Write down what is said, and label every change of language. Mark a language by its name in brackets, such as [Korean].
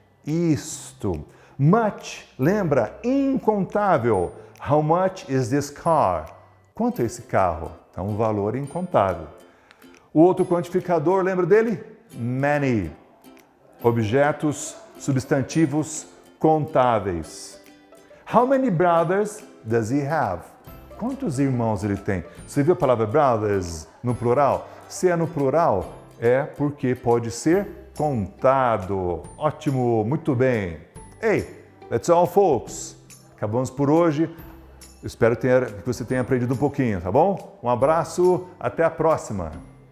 [Portuguese] Isto. Much, lembra? Incontável. [English] How much is this car? [Portuguese] Quanto é esse carro? É um valor incontável. O outro quantificador, lembra dele? Many. Objetos, substantivos contáveis. [English] How many brothers does he have? [Portuguese] Quantos irmãos ele tem? Você viu a palavra brothers no plural? Se é no plural, é porque pode ser contado. Ótimo, muito bem. [English] Hey, that's all, folks. [Portuguese] Acabamos por hoje. Espero que você tenha aprendido um pouquinho, tá bom? Um abraço, até a próxima.